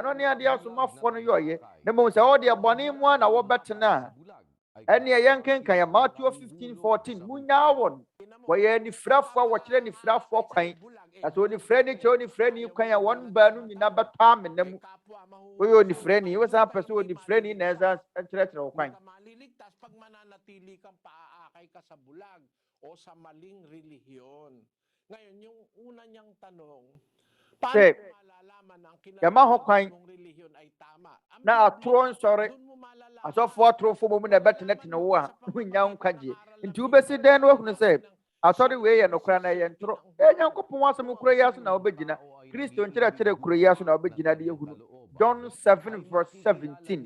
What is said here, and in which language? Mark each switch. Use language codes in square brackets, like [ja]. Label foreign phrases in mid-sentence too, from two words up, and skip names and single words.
[ak] Ɛno ne adeɛ asomafoɔ no yɛɔyɛ. Na mmom sɛ wɔde bɔne mu a na wɔbɛtena a. Ɛne yɛnkenkan yɛ Matthew 15:14. Munya wɔn. Wɔyɛ anifirafoɔ a wɔkyerɛ anifirafoɔ kwan. Na sɛ onifirɛ ni kyerɛ onifirɛ ni kwan a wɔn baanu nyinaa bɛtɔ amena mu. Woyɛ onifirɛ ni, wosan pɛ sɛ onifirɛ ni na ɛsa kyerɛkyerɛ wo kwan. [tl] Maliligtas pag mananatili kang paaakay ka sa bulag o sa maling relihiyon. Ngayon, yung una niyang tanong, paano malalaman ang kinalaman ng relihiyon ay tama? [ak] Na atoro nsɔre. Asɔfoɔ atorofo mu na ɛbɛtenetene wo a wonya nkwagyeɛ. Nti wobɛsi dan no ahunu sɛ asɔre wei yɛ nokora na ɛyɛ ntoro. Nyankopɔn asɛm kuro yi aso na wobɛgyina. Kristo nkyerɛkyerɛ kuro yi aso na wobɛgyina de ahunu. John 7 verse 17.